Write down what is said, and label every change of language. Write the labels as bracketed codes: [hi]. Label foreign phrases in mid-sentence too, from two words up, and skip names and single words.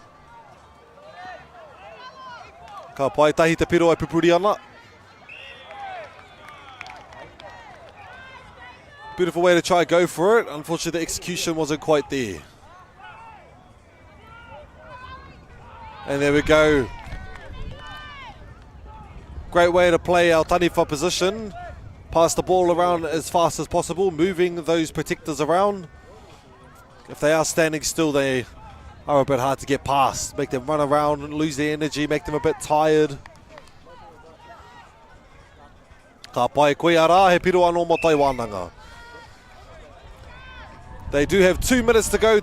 [mi] Ka pai tahi te piro e pupuri ana. [en] Beautiful way to try and go for it. Unfortunately, the execution wasn't quite there. And there we go. Great way to play our taniwha position. Pass the ball around as fast as possible, moving those protectors around. If they are standing still, they are a bit hard to get past. Make them run around and lose their energy, make them a bit tired. [mi] Ka pai koe ara, he piro anō mo Taiwānanga. [en] They do have 2 minutes to go.